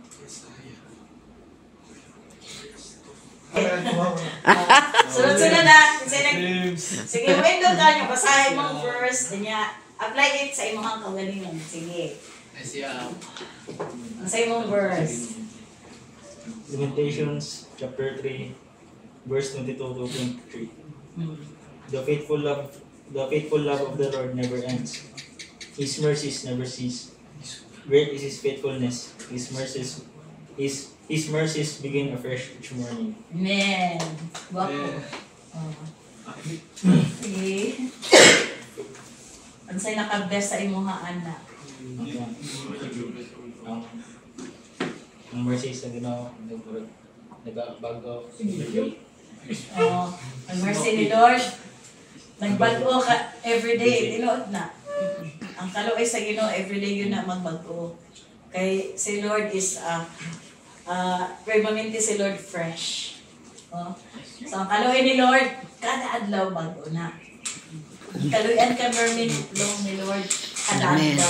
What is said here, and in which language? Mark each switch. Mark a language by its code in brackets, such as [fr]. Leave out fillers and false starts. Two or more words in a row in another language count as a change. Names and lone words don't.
[ceb] Sunod-sunod na. [tl] Sige, window ka nyo. Basahin mong verse. [en] Apply it [ceb] sa imong kagalingan. Sige. Sa imong verse. [en] Lamentations chapter 3 verse 22 to 23. The faithful love of the Lord never ends. His mercies never cease. Great is his faithfulness. His mercies begin afresh each morning. [ceb] Amen. Wako. Sige. Ano sa'yo nakabest sa imong anak? Ang mercies na ginawa, nagbago. Ang mercy ni Lord, nagbago ka everyday, tinuod na. Ang kaluoy sa Ginoo everyday yun na magbago. Kay si Lord is permanente si Lord fresh. So ang kaluoy ni Lord, kada adlaw bago na. Kaluoyan ka permanent long ni Lord, kada adlaw.